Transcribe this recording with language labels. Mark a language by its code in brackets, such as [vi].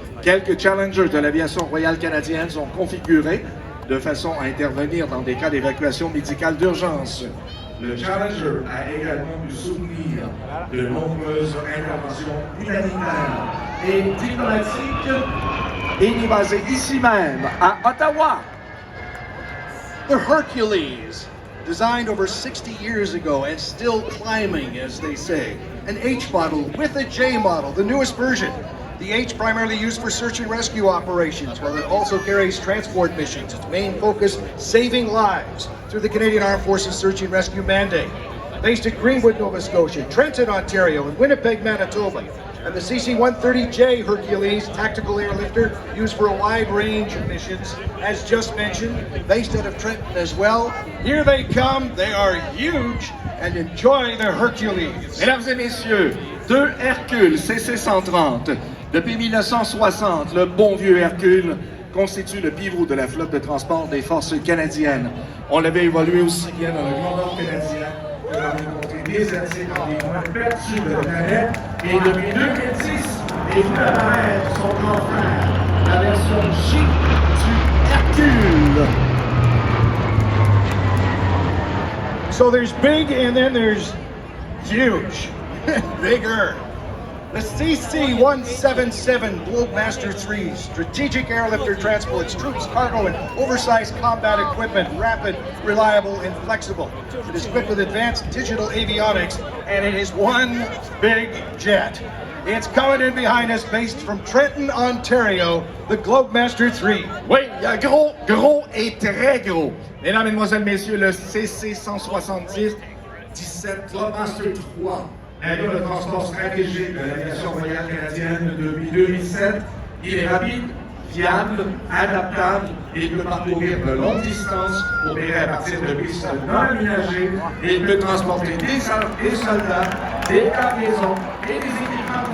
[fr] Quelques Challengers de l'aviation royale canadienne sont configurés de façon à intervenir dans des cas d'évacuation médicale d'urgence. Le Challenger a également pu soutenir de nombreuses interventions humanitaires et diplomatiques. Et il est basé ici même, à Ottawa. [en] The Hercules, designed over 60 years ago and still climbing, as they say. An H model with a J model, the newest version. The H primarily used for search and rescue operations, while it also carries transport missions. Its main focus, saving lives through the Canadian Armed Forces Search and Rescue mandate. Based at Greenwood, Nova Scotia, Trenton, Ontario, and Winnipeg, Manitoba. And the CC-130J Hercules tactical airlifter used for a wide range of missions, as just mentioned, based out of Trenton as well. Here they come, they are huge, and enjoy the Hercules. [fr] Mesdames et messieurs, deux Hercules CC-130. Depuis 1960, le bon vieux Hercule constitue le pivot de la flotte de transport des forces canadiennes. On l'avait évolué aussi bien dans le Grand Nord canadien que dans les contrées désertiques dans les coins perdus de la planète. Et depuis 2010, il fait apparaître son grand frère, la version chic du Hercule. [en] So there's big and then there's huge, bigger. The CC-177 Globemaster III strategic airlifter transports troops, cargo, and oversized combat equipment, rapid, reliable, and flexible. It is equipped with advanced digital avionics, and it is one big jet. It's coming in behind us, based from Trenton, Ontario, the Globemaster III. [fr] Oui, il y a gros, gros et très gros. Mesdames, Mesdemoiselles, Messieurs, le CC-170 17 Globemaster III. Avion de transport stratégique de l'aviation royale canadienne depuis 2007. Il est rapide, fiable, adaptable et il peut parcourir de longues distances, opérer à partir de pistes non aménagées et il peut transporter des soldats, des cargaisons et des équipements